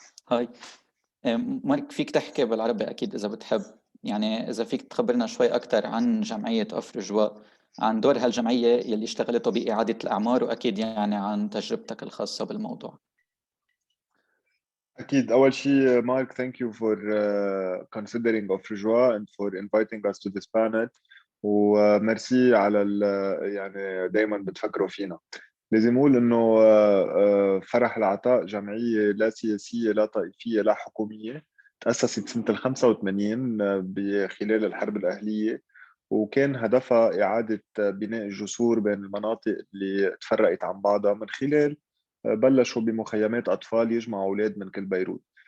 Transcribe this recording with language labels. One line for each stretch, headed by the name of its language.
Arabic: هاي مارك، فيك تحكي بالعربي أكيد إذا بتحب، يعني إذا فيك تخبرنا شوي أكتر عن جمعية أفرجوا، عن دور هالجمعية يلي اشتغلته بإعادة الأعمار، وأكيد يعني عن تجربتك الخاصة بالموضوع. أكيد. أول شيء
English: Marc, thank you for considering أفرجوا and for inviting us to this panel.
Arabic: ومرسي على يعني دايما بتفكروا فينا. لازم أقول إنه فرح العطاء جمعية لا سياسية لا طائفية لا حكومية، تأسست سنة 85 خلال الحرب الأهلية، وكان هدفها إعادة بناء الجسور بين المناطق اللي تفرقت عن بعضها، من خلال بلشوا بمخيمات أطفال يجمعوا أولاد من كل بيروت.